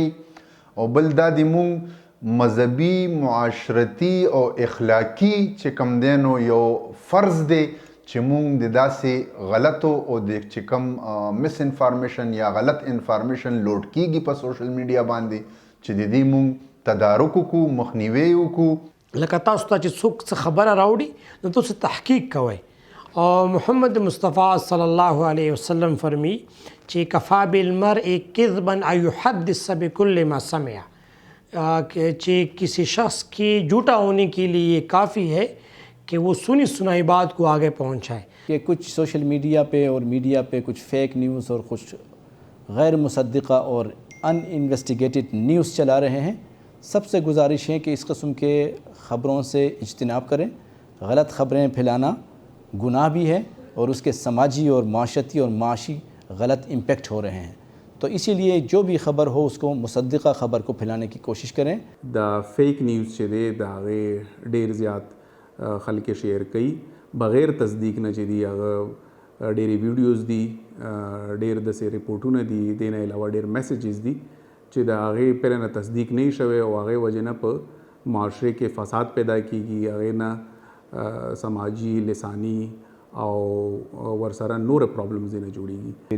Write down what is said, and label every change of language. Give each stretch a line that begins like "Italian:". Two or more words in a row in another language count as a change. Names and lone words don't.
Pashto: او بل دا د مونږ مذهبي معاشرتي او اخلاقي چې کوم دی نو یو فرض دی چې مونږ د داسې غلطو او د چې کوم مس انفارمیشن یا غلط انفارمیشن لوډ کیږي په
English: social media
Pashto: باندې چې د دې مونږ تدارک وکړو، مخنیوی وکړو. لکه تاسو ته چې څوک څه خبره راوړي نو تاسو تحقیق کوئ.
Urdu: اور محمد مصطفیٰ
Arabic: صلی اللہ علیہ وسلم
Urdu: فرمی کہ
Arabic: کفا بالمرء کذبا ان یحدث بکل ما سمع،
Urdu: کہ کسی شخص کی جھوٹا ہونے کے لیے یہ کافی ہے کہ وہ سنی سنائی بات کو آگے پہنچائے. کہ کچھ
English: social media
Urdu: پہ اور میڈیا پہ کچھ
English: fake news
Urdu: اور کچھ غیر مصدقہ اور
English: un investigated news
Urdu: چلا رہے ہیں. سب سے گزارش ہے کہ اس قسم کے خبروں سے اجتناب کریں. غلط خبریں پھیلانا گناہ بھی ہے اور اس کے سماجی اور معاشرتی اور معاشی غلط امپیکٹ ہو رہے ہیں. تو اسی لیے جو بھی خبر ہو اس کو مصدقہ خبر کو پھیلانے کی کوشش کریں.
Pashto: دا
English: fake news
Pashto: چې دی د هغې ډېر زیات خلک شیر کوي بغیر تصدیق نه چې دی هغه ډېرې ویډیوز دي، ډېر داسې رپورټونه دي، دې نه علاوه ډېر میسیجز دي چې د هغې پرې نه تصدیق نه شوی او هغې وجې نه په معاشرې کې فساد پیدا کیږي، هغې نه سماجی لسانی او ورسره نور پرابلمز نه جوړیږي.